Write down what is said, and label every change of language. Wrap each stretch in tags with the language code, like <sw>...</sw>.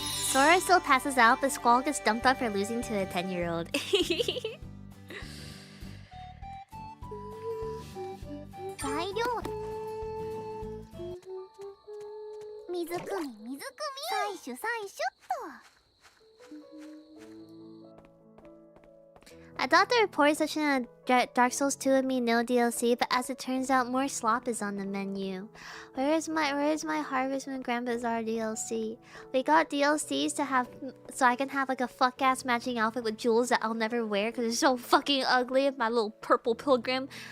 <en>Sora still passes out, but Squall gets dumped on for losing to a 10-year-old.</en> <ja>材料、水汲み水汲み、採取採取っと。</ja> <en>I thought the report section of Dark Souls 2 would mean no DLC, but as it turns out, more slop is on the menu. Where is my Harvest Moon Grand Bazaar DLC? We got DLCs to have, so I can have like a fuck ass matching outfit with jewels that I'll never wear because it's so fucking ugly with my little purple pilgrim.</en>